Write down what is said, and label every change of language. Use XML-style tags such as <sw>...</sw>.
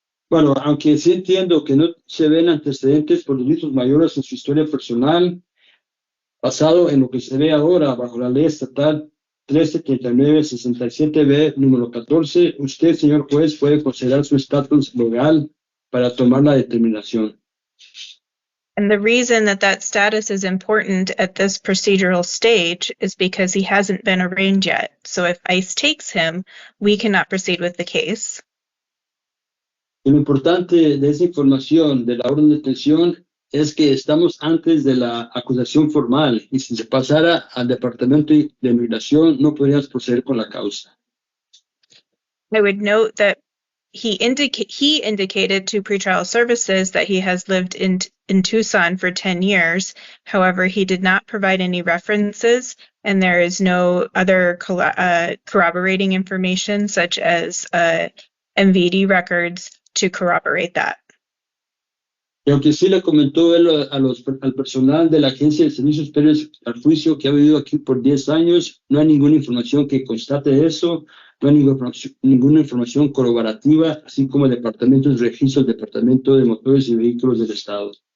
<es>Bueno, aunque sí entiendo que no se ven antecedentes por delitos mayores en su historia personal, basado en lo que se ve ahora bajo la ley estatal 1339-67B, número 14, usted, señor juez, puede considerar su estatus legal para tomar la determinación.</es> <en>And the reason that that status is important at this procedural stage is because he hasn't been arraigned yet. So if ICE takes him, we cannot proceed with the case.</en> <es>Y lo importante de esa información de la orden de detención es que estamos antes de la acusación formal y si se pasara al Departamento de Inmigración no podríamos proceder con la causa.</es> <en>I would note that he indicated to pretrial services that he has lived in Tucson for 10 years. However, he did not provide any references, and there is no other corroborating information such as MVD records to corroborate that.</en> <es>Y aunque sí le comentó él al personal de la Agencia de Servicios Previos al Juicio que ha vivido aquí por 10 años, no hay ninguna información que constate eso, no hay ninguna información corroborativa, así como el Departamento de Registros, Departamento de Motores y Vehículos del Estado.</es>